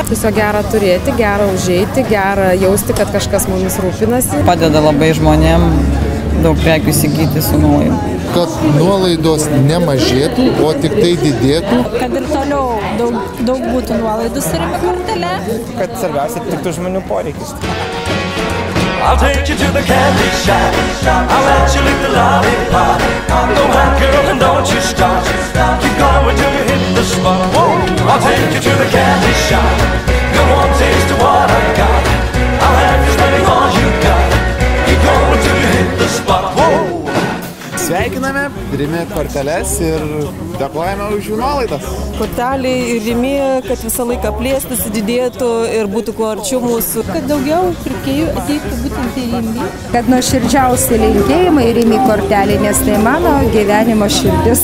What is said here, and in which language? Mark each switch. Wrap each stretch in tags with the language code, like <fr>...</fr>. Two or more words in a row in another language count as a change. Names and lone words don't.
<lt>Tiesiog gera turėti, gera užeiti, gera jausti, kad kažkas mumis rūpinasi. Padeda labai žmonėm daug prekių įsigyti su nauju. Kad nuolaidos nemažėtų, o tik tai didėtų. Kad ir toliau daug būtų nuolaidų su Rimi kortele. Kad svarbiausia tiktų žmonių poreikis.</lt> <en>I'll take you to the candy shop. I'll let you lick the lollipop. Go on, girl, and don't you stop. Keep going till you hit the spot. Whoa. I'll take you to the candy shop. Go on, taste what I got. I'll have you spending all you got. Keep going till you hit the spot. Whoa.</en> <lt>Sveikiname Rimi korteles ir dėkojame už jų nuolaidas. Kortelė ir Rimi, kad visą laiką plėstųsi, didėtų ir būtų kuo arčiau mūsų. Kad daugiau pirkėjų ateitų būtent į Rimi. Kad nuoširdžiausi linkėjimai Rimi kortelė, nes tai mano gyvenimo širdis.</lt>